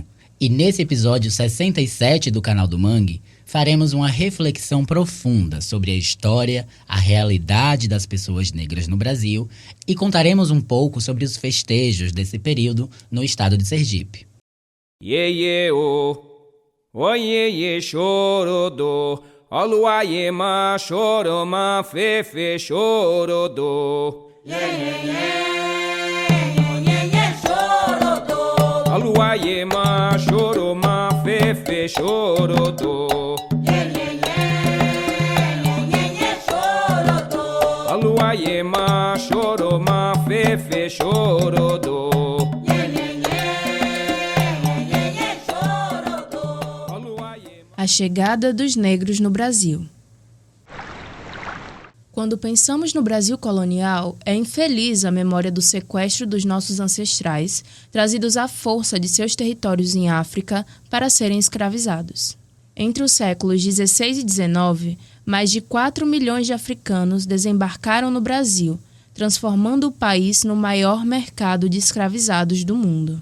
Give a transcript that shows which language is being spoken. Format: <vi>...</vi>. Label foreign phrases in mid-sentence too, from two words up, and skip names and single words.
<pt>E nesse episódio 67 do Canal do Mangue, faremos uma reflexão profunda sobre a história, a realidade das pessoas negras no Brasil e contaremos um pouco sobre os festejos desse período no estado de Sergipe.</pt> <yo>Oye chorodo, aluaye ma choroma fefe chorodo. Chorodo. Aluaye ma choroma fefe chorodo. Chorodo. Aluaye ma choroma fefe chorodo.</yo> <pt>A chegada dos negros no Brasil. Quando pensamos no Brasil colonial, é infeliz a memória do sequestro dos nossos ancestrais, trazidos à força de seus territórios em África para serem escravizados. Entre os séculos 16 e 19, mais de 4 milhões de africanos desembarcaram no Brasil, transformando o país no maior mercado de escravizados do mundo.</pt>